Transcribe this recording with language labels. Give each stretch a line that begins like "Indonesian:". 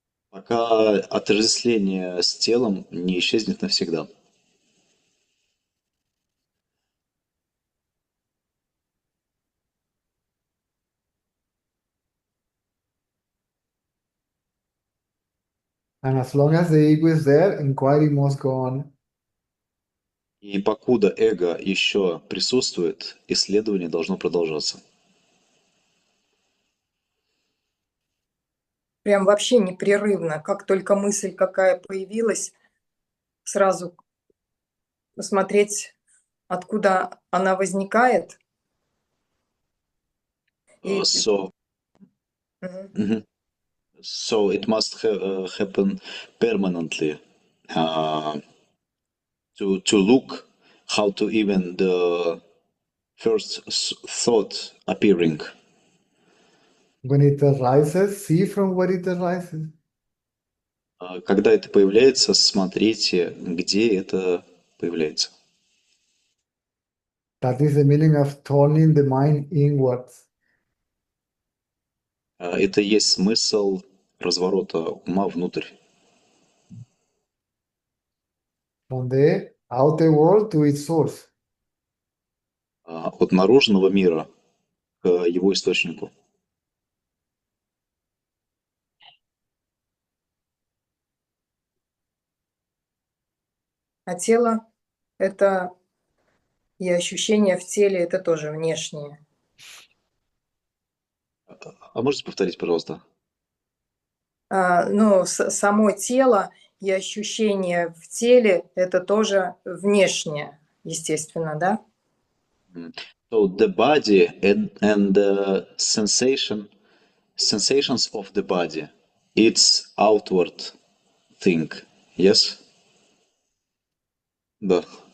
Russian: Пока отождествление с телом не исчезнет навсегда.
English: And as long as the ego is there, inquiry must go on.
Russian: И покуда эго еще присутствует, исследование должно продолжаться. Прям вообще непрерывно. Как только мысль какая появилась, сразу посмотреть, откуда она возникает. И... Мгм.
English: So it must happen permanently. To look how to even the first thought appearing. When it arises, see from where it arises.
Russian: Когда это появляется, смотрите, где это появляется.
English: That is the meaning of turning the mind inwards.
Russian: Это и есть смысл разворота ума внутрь.
English: From the outer world to its source.
Russian: От наружного мира к его источнику. А тело – это и ощущения в теле – это тоже внешние. А можете повторить, пожалуйста? Ну, само тело и ощущения в теле – это тоже внешнее, естественно, да?
English: So the body and the sensations of the body, it's outward thing, yes?
Russian: Да.